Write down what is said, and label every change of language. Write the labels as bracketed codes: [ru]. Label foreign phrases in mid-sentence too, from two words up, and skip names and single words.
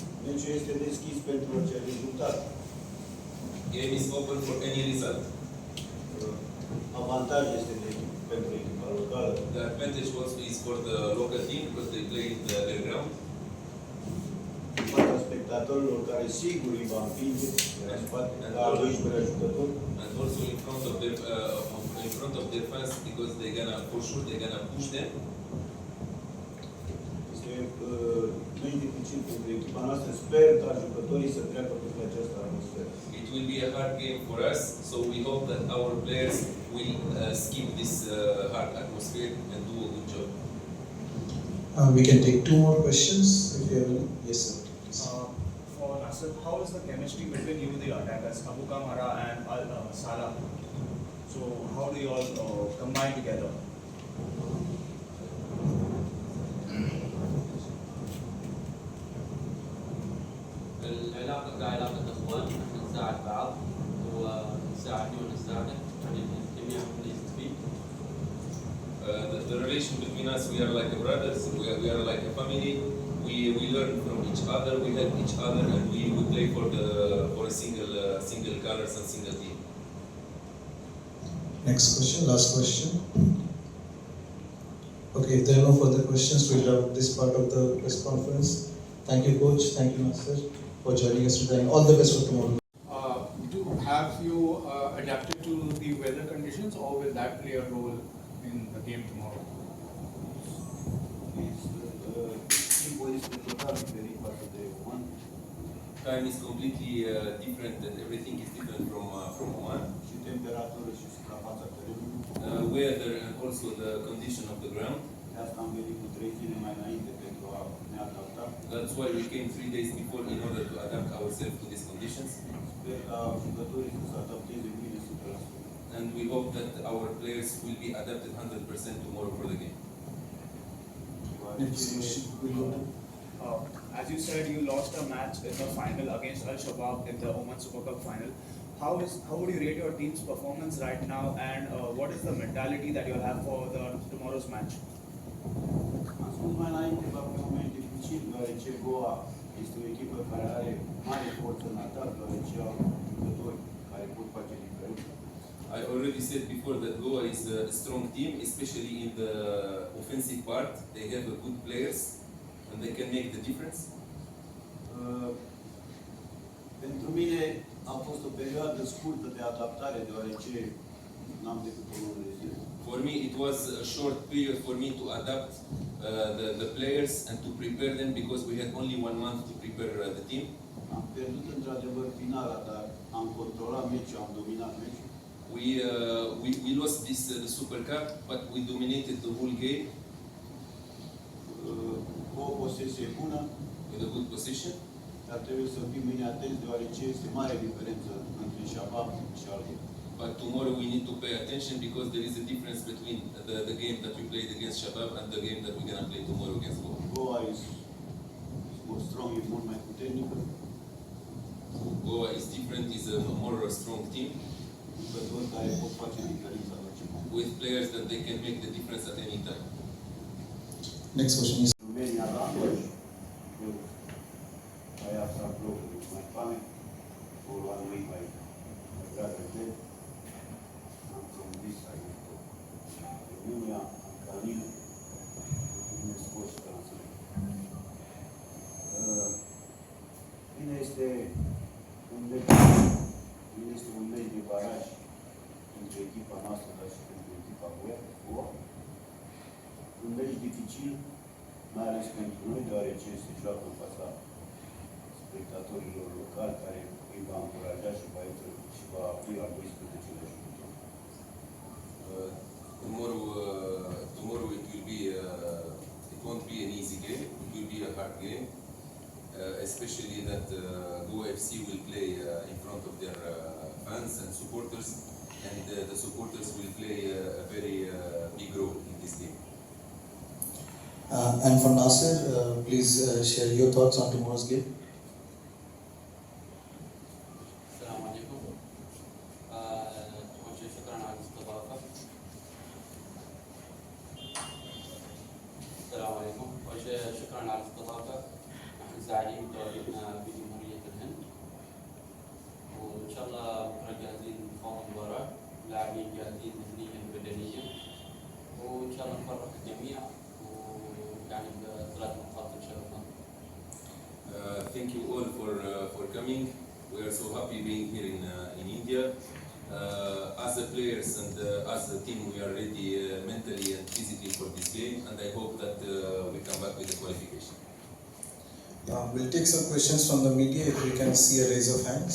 [ro] Meciul este deschis pentru orice rezultat. [en] Game is open for any result. [ro] Avantaj este pentru echipa locală. [en] The advantage also is for the local team because they play in their ground. [ro] În fața spectatorilor care sigur îi va împinge la spate, la 12 jucători. [en] And also in front of their fans because for sure they're gonna push them. [ro] Nu e dificil pentru echipa noastră. Sper ca jucătorii să treacă pe această atmosferă. [en] It will be a hard game for us, so we hope that our players will skip this hard atmosphere and do a good job. We can take 2 more questions if you have any. Yes, sir. For Nasser, how is the chemistry between you, the attackers, Abu Kamara and Salah? So how do you all combine together? [ar] العلاقة كعلاقة إخوان، نحن نساعد بعض ونساعده ونساعده، يعني الجميع يستفيد. [en] The relation between us, we are like brothers, we are like a family. We learn from each other, we help each other, and we play for a single colors and single team. Next question, last question. Okay, if there are no further questions, we'll wrap this part of the press conference. Thank you, Coach. Thank you, Master, for joining us today. All the best for tomorrow. Have you adapted to the weather conditions, or will that play a role in the game tomorrow? [ro] Timpul este total diferit față de Oman. [en] Time is completely different, and everything is different from Oman. [ro] Și temperatură și suprafața terenului. [en] Weather and also the condition of the ground. [ro] De asta am venit cu 3 zile mai înainte pentru a ne adapta. [en] That's why we came 3 days before in order to adapt ourselves to these conditions. [ro] Sper ca jucătorii să se adapteze bine 100%. [en] And we hope that our players will be adapted 100% tomorrow for the game. As you said, you lost a match in the final against Al Shabab in the Oman Super Cup final. How would you rate your team's performance right now, and what is the mentality that you'll have for tomorrow's match? [ro] Am spus mai înainte, va fi un moment dificil, deoarece Goa este o echipă care are mare forță în atac, deoarece au jucători care pot face diferența. [en] I already said before that Goa is a strong team, especially in the offensive part. They have good players and they can make the difference. [ro] Pentru mine a fost o perioadă scurtă de adaptare, deoarece n-am decât o lună de zile. [en] For me, it was a short period for me to adapt the players and to prepare them because we had only 1 month to prepare the team. [ro] Am pierdut într-adevăr finala, dar am controlat meciul, am dominat meciul. [en] We lost the Super Cup, but we dominated the whole game. [ro] Cu o posesie bună, [en] With a good position. [ro] dar trebuie să fim bine atenți, deoarece este mare diferență între Shabab și alții. [en] But tomorrow we need to pay attention because there is a difference between the game that we played against Shabab and the game that we're going to play tomorrow against Goa. Goa is more strong, [ro] e mult mai puternică. [en] Goa is different, is a more strong team. [ro] Jucători care pot face diferența la orice moment. [en] With players that they can make the difference at any time. Next question is. Romania la Andoș, eu aia s-a blocul mai pame, acolo am lui mai dragă de, am promis aici tot. Uniunea, Canil, ne scos și transfer. [ro] Bine este un meci de baraj între echipa noastră, dar și pentru echipa Goa. Un meci dificil, mai ales pentru noi, deoarece se joacă în fața spectatorilor locali, care îi va încuraja și va apri al 12-lea jucători. [en] Tomorrow it will be it won't be an easy game. It will be a hard game, especially that Goa FC will play in front of their fans and supporters, and the supporters will play a very big role in this game. And for Nasser, please share your thoughts on tomorrow's game. [ar] السلام عليكم. أول شيء شكرا على الاستضافة. السلام عليكم. أول شيء شكرا على الاستضافة. نحن متساعدين بتواجدنا في جمهورية الهند، وإن شاء الله بكرة جاهزين لخوض المباراة، لاعبين جاهزين ذهنيا وبدنيا، وإن شاء الله نفرح الجميع ويعني بثلاث نقاط إن شاء الله. [en] Thank you all for coming. We are so happy being here in India. As the players and as the team, we are ready mentally and physically for this game, and I hope that we come back with the qualification. We'll take some questions from the media if we can see a raise of hands.